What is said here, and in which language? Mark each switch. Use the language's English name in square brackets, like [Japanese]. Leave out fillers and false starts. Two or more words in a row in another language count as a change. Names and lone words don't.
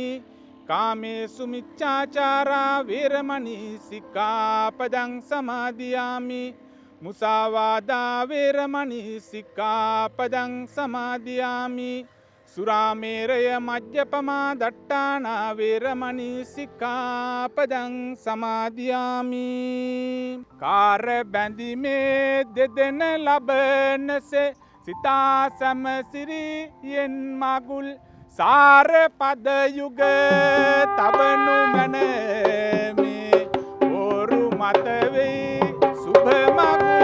[Pali] කාමේසු මිච්ඡාචාරා වේරමණී සික්ඛාපදං සමාදියාමි. මුසාවාදා වේරමණී සික්ඛාපදං සමාදියාමි. සුරාමේරය මජ්ජපමා දට්ඨානා වේරමණී සික්ඛාපදං සමාදියාමි. [Sinhala] කාර බැඳීමේ දෙදෙන ලබනසේ සිතා සමසිරියෙන් මගුල් සාර පද යුග තබනු මැන මේ ඕරු මත වෙයි සුභ මගුල්.